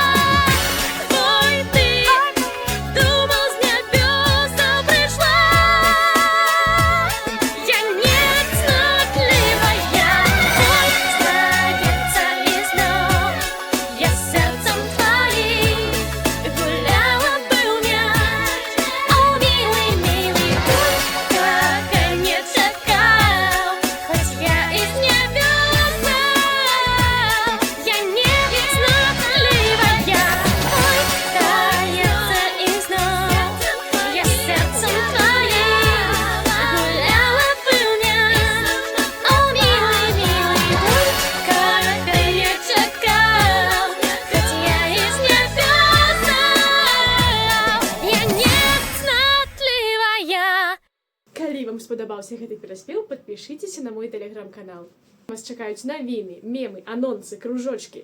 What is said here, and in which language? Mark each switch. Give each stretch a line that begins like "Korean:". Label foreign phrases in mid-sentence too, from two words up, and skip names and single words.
Belarusian: Твой ты думаў, з нябёсаў прыйшла. Я не цнотлівая, ой, здаецца, і зноў я сэрцам тваім гуляла бы ў мяч.
Russian: О, милый, милый, так и
Belarusian: не чакаў, хоць я і з нябёсаў. Я не цнотлівая, ой, здаецца, і зноў я сэрцам тваім гуляла бы ў мяч.
Russian: О, милый, милый, так и
Belarusian: не чакаў, хоць я і з нябёсаў. Я не цнотлівая. Калі вам спадабаўся гэты пераспеў, падпішыцеся на мой тэлеграм-канал. Вас чакаюць навіны, мемы, анонсы, кружочкі.